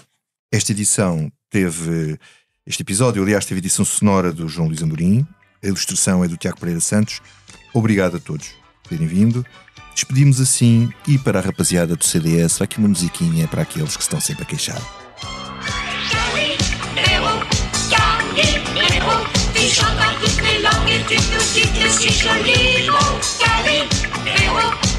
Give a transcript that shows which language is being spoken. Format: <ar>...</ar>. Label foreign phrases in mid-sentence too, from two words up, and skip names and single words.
<pt>Este episódio, aliás, teve edição sonora do João Luís Amorim, a ilustração é do Tiago Pereira Santos. Obrigado a todos por terem vindo. Despedimos assim, e para a rapaziada do CDS, vai aqui uma musiquinha para aqueles que estão sempre a queixar.</pt> <fr>Vi chante toutes les langues et tu nous dis que si joli, mon Galileo.</fr>